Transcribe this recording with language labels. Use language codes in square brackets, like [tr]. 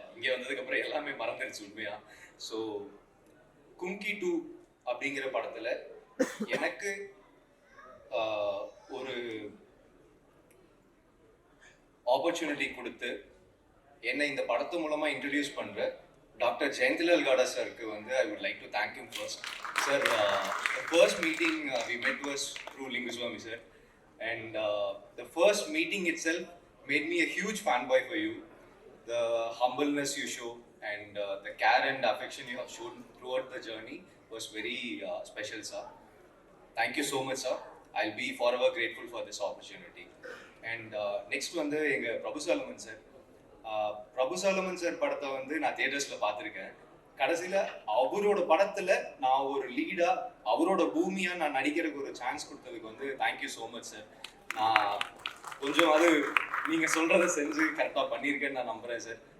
[ta] இங்கே வந்ததுக்கப்புறம் எல்லாமே மறந்துடுச்சு உண்மையாக. ஸோ கும்கி 2 அப்படிங்கிற படத்தில் எனக்கு ஒரு ஆப்பர்ச்சுனிட்டி கொடுத்து என்னை இந்த படத்து மூலமாக இன்ட்ரடியூஸ் பண்ணுற டாக்டர் ஜெயந்திலால் காடா சாருக்கு வந்து [en] I would like to thank you first. Sir, first meeting we met was through Lingusamy sir, and the first meeting itself made me a huge fanboy for you. The humbleness you show and the care and affection you have shown throughout the journey was very special, sir. Thank you so much, sir. I'll be forever grateful for this opportunity. And next [ta] வந்து எங்கள் [en] Prabhu Solomon sir, [ta] பிரபு Solomon sir படத்தை வந்து நான் தியேட்டர்ஸ்ல பார்த்துருக்கேன். கடைசியில அவரோட படத்துல நான் ஒரு லீடா அவரோட பூமியா நான் நடிக்கிறதுக்கு ஒரு சான்ஸ் கொடுத்ததுக்கு வந்து தேங்க்யூ ஸோ மச் சார். நான் கொஞ்சம் அது நீங்க சொல்றதை செஞ்சு கரெக்டா பண்ணியிருக்கேன்னு நான் நம்புறேன் சார்.